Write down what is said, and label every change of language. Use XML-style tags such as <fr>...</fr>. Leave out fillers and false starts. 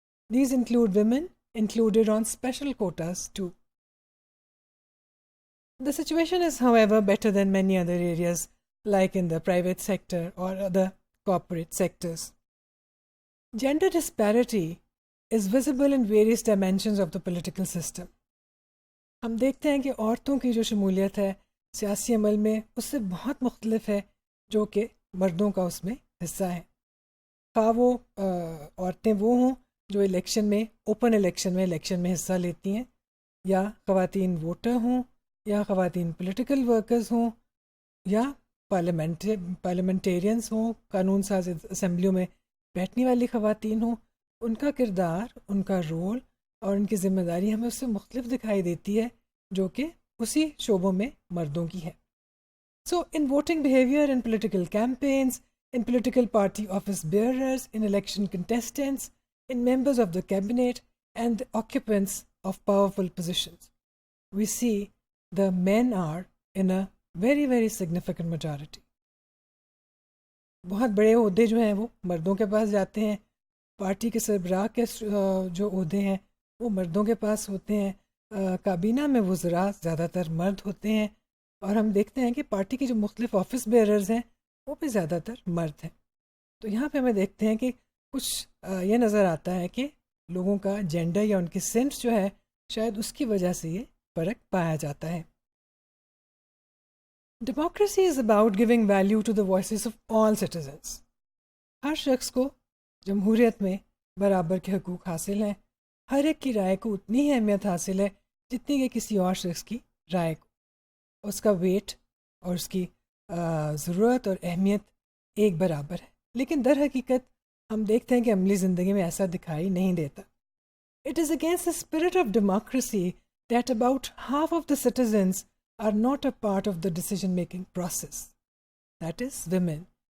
<en>These include women included on special quotas too. The situation is, however, better than many other areas, like in the private sector or other corporate sectors. Gender disparity is visible in various dimensions of the political system.</en> <ur>ہم دیکھتے ہیں کہ عورتوں کی جو شمولیت ہے سیاسی عمل میں اس سے بہت مختلف ہے جو کہ مردوں کا اس میں حصہ ہے. خواہ وہ عورتیں وہ ہوں جو الیکشن میں اوپن الیکشن میں حصہ لیتی ہیں، یا خواتین ووٹر ہوں، یا خواتین پولیٹیکل ورکرز ہوں، یا پارلیمنٹیرینس ہوں، قانون ساز اسمبلیوں میں بیٹھنے والی خواتین ہوں. ان کا کردار، ان کا رول اور ان کی ذمہ داری ہمیں اس سے مختلف دکھائی دیتی ہے جو کہ اسی شعبوں میں مردوں کی ہے.</ur> <en>So in voting behaviour, in political campaigns, in political party office bearers, in election contestants, in members of the cabinet, and the occupants of powerful positions, we see the men are in a very, very significant majority.</en> <ur>بہت بڑے عہدے جو ہیں وہ مردوں کے پاس جاتے ہیں. پارٹی کے سربراہ کے جو عہدے ہیں وہ مردوں کے پاس ہوتے ہیں. کابینہ میں وزراء زیادہ تر مرد ہوتے ہیں، اور ہم دیکھتے ہیں کہ پارٹی کے جو مختلف آفس بیئررز ہیں وہ بھی زیادہ تر مرد ہیں. تو یہاں پہ ہمیں دیکھتے ہیں کہ کچھ یہ نظر آتا ہے کہ لوگوں کا جینڈر یا ان کی سینس جو ہے شاید اس کی وجہ سے یہ فرق پایا جاتا ہے.</ur> <en>Democracy is about giving value to the voices of all citizens.</en> <ur>ہر شخص کو جمہوریت میں برابر کے حقوق حاصل ہیں. ہر ایک کی رائے کو اتنی ہی اہمیت حاصل ہے جتنی کہ کسی اور شخص کی رائے کو. اس کا ویٹ اور اس کی ضرورت اور اہمیت ایک برابر ہے. لیکن در حقیقت ہم دیکھتے ہیں کہ عملی زندگی میں ایسا دکھائی نہیں دیتا.</ur> <en>It is against the spirit of democracy that about half of the citizens are not a part of the decision-making process. That is, women.</en>